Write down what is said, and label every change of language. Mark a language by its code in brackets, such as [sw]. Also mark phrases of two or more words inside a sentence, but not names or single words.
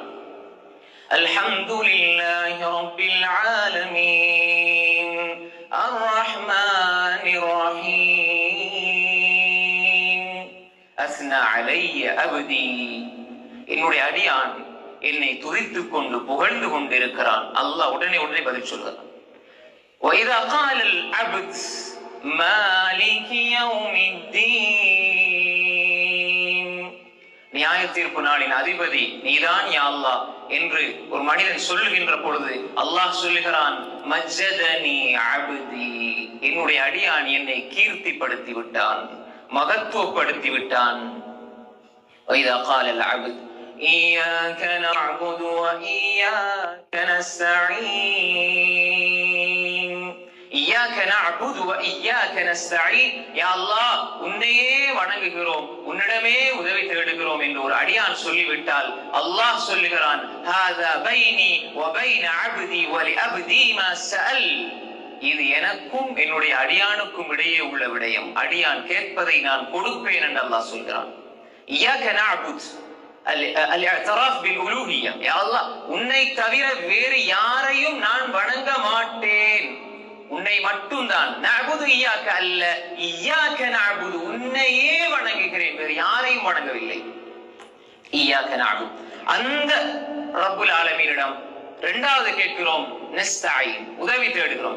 [ar] الحمد لله رب العالمين الرحمن الرحيم أثنى علي عبدي, [ta] என்னுடைய அடியான் என்னை துதித்துக் கொண்டு புகழ்ந்து கொண்டிருக்கிறான். அல்லாஹ் உடனே பதில் சொல்கிறான். [ar] وَإِذَا قَالَ الْعَبْدُ مَالِكِ يَوْمِ الدِّينِ, [ta] நியாய தீர்ப்பு நாளின் அதிபதி நீதான் யா அல்லாஹ் என்று ஒரு மனிதன் சொல்லுகின்ற பொழுது அல்லாஹ் சொல்லுகிறான், [ar] مجدني عبدي, [ta] என்னுடைய அடியான் என்னை கீர்த்திப்படுத்தி விட்டான், மகத்துவப்படுத்தி விட்டான். [ar] وَإِذَا قَالَ الْعَبْدُ إِيَّاكَ نَعْبُدُ وَإِيَّاكَ نَسْتَعِينُ, إِيَّاكَ نَعْبُدُ وَإِيَّاكَ نَسْتَعِينُ, [ta] யா அல்லாஹ் உன்னையே வணங்குகிறோம், உன்னிடமே உதவி தேடுகிறோம் என்று ஒரு அடியான் சொல்லிவிட்டால் அல்லாஹ் சொல்லுகிறான், [ar] هذا بيني وبين عبدي ولعبدي ما سأل, [ta] இது எனக்கும் என்னுடைய அடியானுக்கும் இடையே உள்ள விடயம், அடியான் கேட்பதை நான் கொடுப்பேன் என்று அல்லாஹ் சொல்கிறான். [ar] إياك نعبد الاعتراف بالألوهية, [ta] யா அல்லாஹ் உன்னை தவிர வேறு யாரையும் நான் வணங்க மாட்டேன், உன்னை மட்டும்தான். [ar] نعبد إياك [ta] அல்ல, [ar] إياك نعبد, [ta] உன்னையே வணங்குகிறேன், வேறு யாரையும் வணங்கவில்லை. [ar] إياك نعبد, [ta] அந்த ரப்புல் ஆலமீனிடம் இரண்டாவது கேட்கிறோம், நஸ்தஈன், உதவி தேடுகிறோம்.